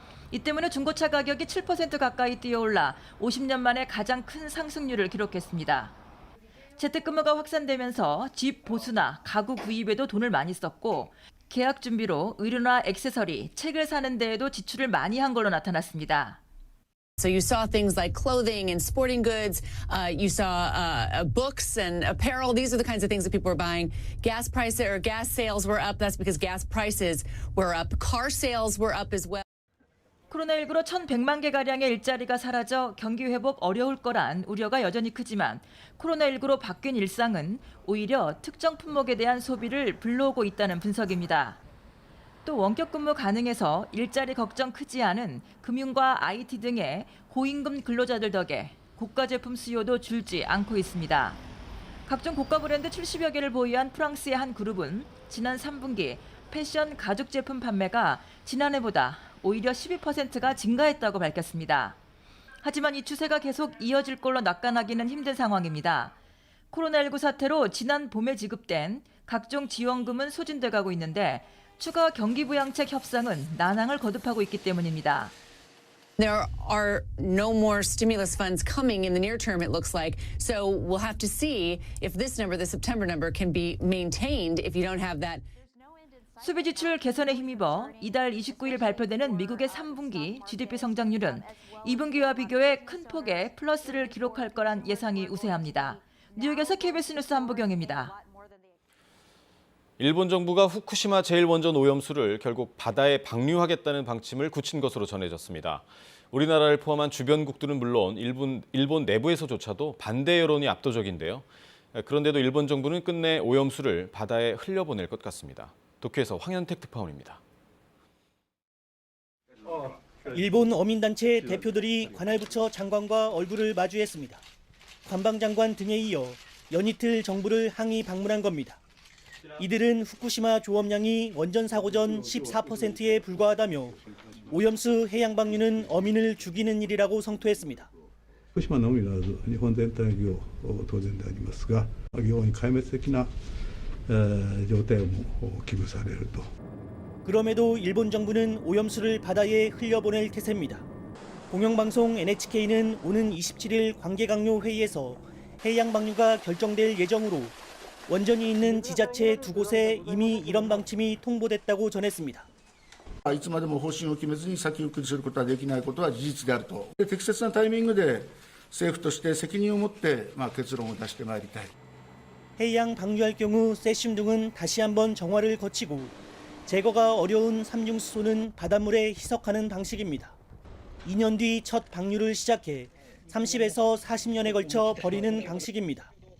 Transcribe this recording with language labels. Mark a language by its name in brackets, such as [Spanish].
[Korean] 이 때문에 중고차 가격이 7% 가까이 뛰어올라 50년 만에 가장 큰 상승률을 기록했습니다. 재택근무가 확산되면서 집 보수나 가구 구입에도 돈을 많이 썼고 계약 준비로 의류나 액세서리, 책을 사는 데에도 지출을 많이 한 걸로 나타났습니다. [English] So you saw things like clothing and sporting goods. You saw books and apparel. These are the kinds of things that people were buying. Gas prices or gas sales were up. That's because gas prices were up. Car sales were up as well. [Korean] 코로나19로 1,100만 개 가량의 일자리가 사라져 경기 회복 어려울 거란 우려가 여전히 크지만 코로나19로 바뀐 일상은 오히려 특정 품목에 대한 소비를 불러오고 있다는 분석입니다. 또 원격 근무 가능해서 일자리 걱정 크지 않은 금융과 IT 등의 고임금 근로자들 덕에 고가 제품 수요도 줄지 않고 있습니다. 각종 고가 브랜드 70여 개를 보유한 프랑스의 한 그룹은 지난 3분기 패션 가죽 제품 판매가 지난해보다 오히려 12%가 증가했다고 밝혔습니다. 하지만 이 추세가 계속 이어질 걸로 낙관하기는 힘든 상황입니다. 코로나19 사태로 지난 봄에 지급된 각종 지원금은 소진돼 가고 있는데 추가 경기부양책 협상은 난항을 거듭하고 있기 때문입니다. [English] There are no more stimulus funds coming in the near term, it looks like. So we'll have to see if this number, the September number, can be maintained if you don't have that. [Korean] 소비 지출 개선에 힘입어 이달 29일 발표되는 미국의 3분기 GDP 성장률은 2분기와 비교해 큰 폭의 플러스를 기록할 거란 예상이 우세합니다. 뉴욕에서 KBS 뉴스 한보경입니다. 일본 정부가 후쿠시마 제1원전 오염수를 결국 바다에 방류하겠다는 방침을 굳힌 것으로 전해졌습니다. 우리나라를 포함한 주변국들은 물론 일본 내부에서조차도 반대 여론이 압도적인데요. 그런데도 일본 정부는 끝내 오염수를 바다에 흘려보낼 것 같습니다. 도쿄에서 황현택 특파원입니다. 일본 어민단체 대표들이 관할부처 장관과 얼굴을 마주했습니다. 관방장관 등에 이어 연이틀 정부를 항의 방문한 겁니다. 이들은 후쿠시마 조업량이 원전 사고 전 14%에 불과하다며 오염수 해양 방류는 어민을 죽이는 일이라고 성토했습니다. [Japanese] 福島のみならず日本全体の漁当然でありますが漁に壊滅的な状態も危惧されると. [Korean] 그럼에도 일본 정부는 오염수를 바다에 흘려보낼 태세입니다. 공영방송 NHK는 오는 27일 관계강요 회의에서 해양 방류가 결정될 예정으로 원전이 있는 지자체 2곳에 이미 이런 방침이 통보됐다고 전했습니다. [Japanese] いつまでも方針を決めずに先送りすることはできないことは事実であると。適切なタイミングで政府として責任を持って結論を出してまいりたい. [Korean] 해양 방류할 경우 세슘 등은 다시 한번 정화를 거치고 제거가 어려운 삼중수소는 바닷물에 희석하는 방식입니다. 2년 뒤 첫 방류를 시작해 30에서 40년에 걸쳐 버리는 방식입니다.